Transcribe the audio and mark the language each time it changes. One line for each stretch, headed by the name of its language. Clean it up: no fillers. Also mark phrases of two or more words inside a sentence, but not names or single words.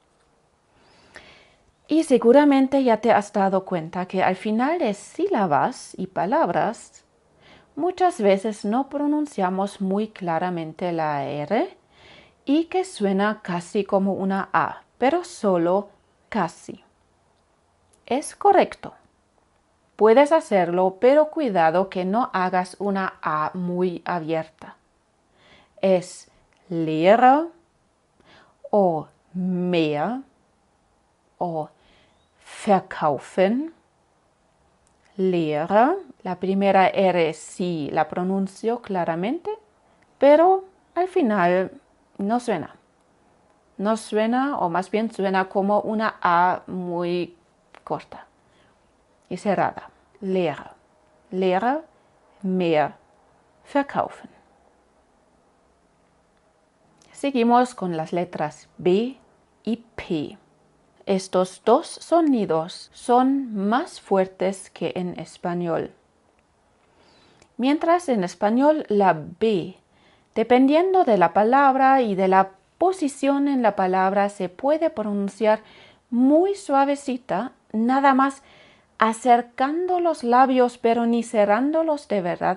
Spanish: Y seguramente ya te has dado cuenta que al final de sílabas y palabras, muchas veces no pronunciamos muy claramente la R y que suena casi como una A, pero solo casi. Es correcto. Puedes hacerlo, pero cuidado que no hagas una A muy abierta. Es Lehrer o mehr o verkaufen. Lehrer, la primera R sí la pronuncio claramente, pero al final no suena. No suena, o más bien suena como una A muy corta y cerrada.
German: Lehrer, Lehrer, mehr, verkaufen.
Spanish: Seguimos con las letras B y P. Estos dos sonidos son más fuertes que en español. Mientras en español la B, dependiendo de la palabra y de la posición en la palabra, se puede pronunciar muy suavecita, nada más acercando los labios pero ni cerrándolos de verdad.